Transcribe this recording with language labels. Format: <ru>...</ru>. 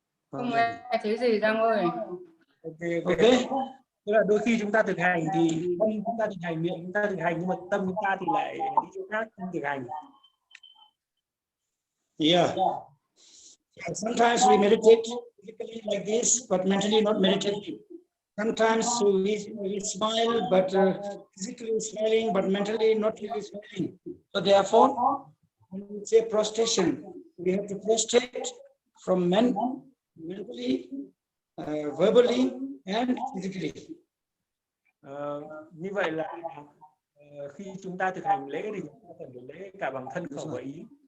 <vi>Không nghe thấy gì Giang ơi. Ok. Tức là đôi khi chúng ta thực hành thì tâm chúng ta thực hành, miệng chúng ta thực hành, nhưng mà tâm chúng ta thì lại đi chỗ khác không thực hành. Yeah.</vi> <en>Sometimes we meditate physically like this, but mentally not meditating. Sometimes we smile, but physically smiling, but mentally not really smiling. So therefore, when we say prostration, we have to prostrate from mentally, verbally, and physically.</en> <vi>Như vậy là khi chúng ta thực hành lễ thì chúng ta cần phải lễ cả bằng thân, khẩu và ý.</vi>